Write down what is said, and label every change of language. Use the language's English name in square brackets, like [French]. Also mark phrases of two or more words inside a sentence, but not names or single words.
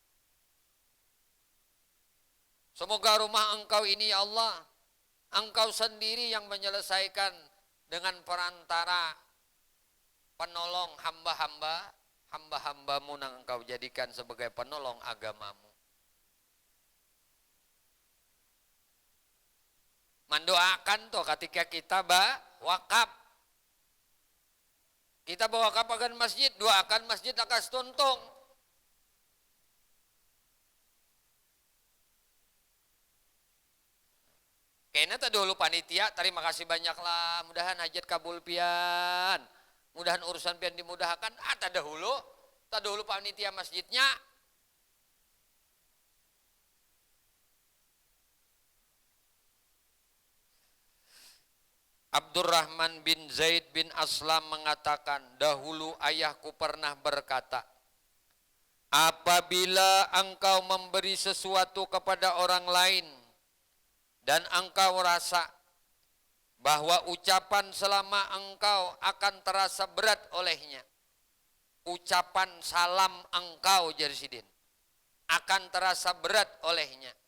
[Indonesian] Semoga rumah engkau ini, ya Allah, engkau sendiri yang menyelesaikan dengan perantara penolong hamba-hambamu yang engkau jadikan sebagai penolong agamamu. Mendoakan tuh ketika kita wakaf. Kita wakaf akan masjid, doakan masjid akan tuntung. [Banjar] Kayaknya tadi dulu panitia, terima kasih banyak lah. Mudahan hajat kabul pian. Mudahan urusan pian dimudahkan. Tak dahulu panitia masjidnya. [Indonesian] Abdurrahman bin Zaid bin Aslam mengatakan, dahulu ayahku pernah berkata, apabila engkau memberi sesuatu kepada orang lain dan engkau rasa bahwa ucapan selama engkau akan terasa berat olehnya, ucapan salam engkau Jarsidin akan terasa berat olehnya,